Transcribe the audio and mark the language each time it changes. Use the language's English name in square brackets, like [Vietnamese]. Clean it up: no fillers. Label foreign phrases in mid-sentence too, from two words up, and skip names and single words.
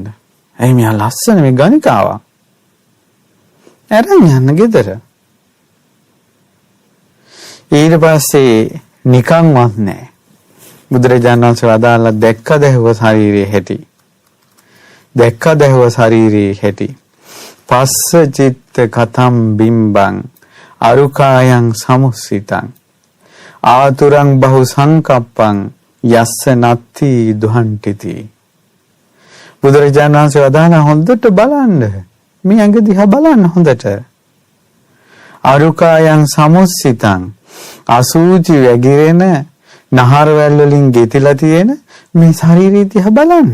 [Sinhala] එයි මෙයා ලස්සන මේ ගණිකාවක්. අරන් යන්න ගෙදර. ඊට පස්සේ නිකන්වත් නැහැ. බුදුරජාණන් වහන්සේ වදාළා දැක්කද හුව ශරීරයේ හැටි. දැක්කද හුව ශරීරයේ හැටි. [Pali] පස්ස චිත්ත කතම් බිම්බං අරුකායන් සමුස්සිතං ආතුරං බහු සංකප්පං යස්ස නත්ති දුහන්ටිති. [Sinhala] බුදුරජාණන් වහන්සේ වදාළා හොඳට බලන්න. මේ ඇඟ දිහා බලන්න හොඳට. [Pali] අරුකායන් සමුස්සිතං [Sinhala] අසූචි වැగిරෙන නහරවැල් වලින් ගෙතිලා තියෙන මේ ශරීරය දිහා බලන්න.